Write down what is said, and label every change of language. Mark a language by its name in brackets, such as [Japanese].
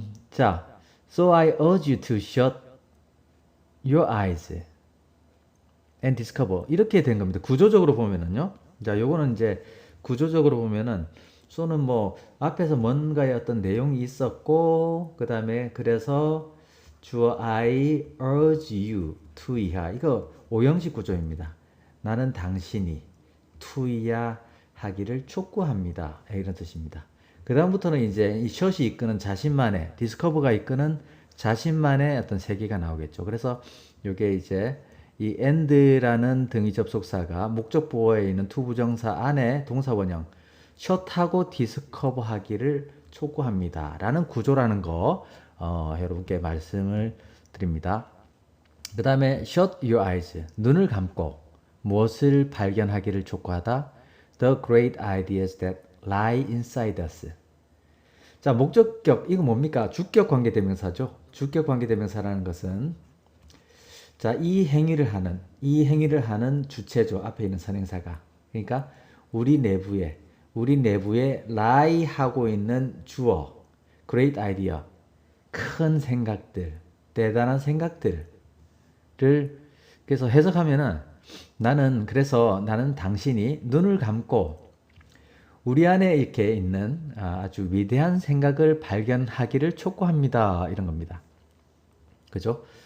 [English] 자, so I urge you to shut your eyes and discover. [Korean] 이렇게 된 겁니다. 구조적으로 보면은요. 자, 요거는 이제 구조적으로 보면은 so는 뭐 앞에서 뭔가의 어떤 내용이 있었고, 그 다음에 그래서 주어 [English] I urge you to [Korean] 이하. 이거 오형식 구조입니다. 나는 당신이 to 하기를 촉구합니다. 이런 뜻입니다. 그 다음부터는 이제 이 shot이 이끄는 자신만의, discover가 이끄는 자신만의 어떤 세계가 나오겠죠. 그래서 이게 이제 이 and라는 등위 접속사가 목적 보어에 있는 to 부정사 안에 동사 원형 shot하고 discover 하기를 촉구합니다. 라는 구조라는 거 여러분께 말씀을 드립니다. 그 다음에 [English] shut your eyes, [Korean] 눈을 감고 무엇을 발견하기를 촉구하다. [English] The great ideas that lie inside us. [Korean] 자, 목적격, 이거 뭡니까? 주격 관계대명사죠. 주격 관계대명사라는 것은 자, 이 행위를 하는 주체죠. 앞에 있는 선행사가. 그러니까 우리 내부에 lie 하고 있는 주어, great idea, 큰 생각들, 대단한 생각들을 그래서 해석하면은 나는 당신이 눈을 감고 우리 안에 이렇게 있는 아주 위대한 생각을 발견하기를 촉구합니다. 이런 겁니다. 그죠?